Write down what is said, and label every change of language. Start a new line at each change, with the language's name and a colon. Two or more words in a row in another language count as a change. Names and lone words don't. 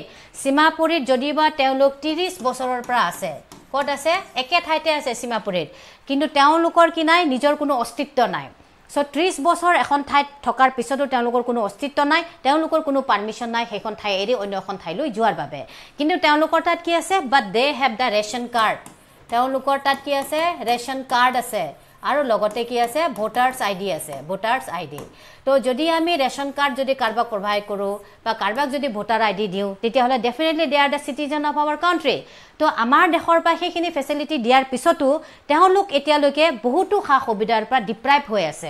Assamese: Simapurit যদিবা তেওঁলোক 30 বছৰৰ পৰা আছে কত আছে একে ঠাইতে আছে Simapurit কিন্তু তেওঁলোকৰ কি নাই নিজৰ কোনো অস্তিত্ব নাই. So 30 বছৰ এখন ঠাইত থকাৰ পিছতো তেওঁলোকৰ কোনো অস্তিত্ব নাই তেওঁলোকৰ কোনো পাৰমিশন নাই সেইখন ঠাই এৰি অন্য এখন ঠাইলৈ যোৱাৰ বাবে কিন্তু তেওঁলোকৰ তাত কি আছে
English: but they have the ration card
Assamese: তেওঁলোকৰ তাত কি আছে
English: ration card
Assamese: আছে আৰু লগতে কি আছে
English: voters ID
Assamese: আছে
English: voters ID
Assamese: তো যদি আমি
English: ration card
Assamese: যদি কাৰবাক প্ৰভাইড কৰো বা কাৰবাক যদি
English: voter ID
Assamese: দিও তেতিয়া হলে
English: definitely they are the citizen of our country
Assamese: তো আমাৰ দেশৰ পৰা সেইখিনি ফেসিলিটি দিয়াৰ পিছতো তেওঁলোক এতিয়ালৈকে বহুতো খা সুবিধাৰ পৰা ডিপ্ৰাইভ হৈ আছে.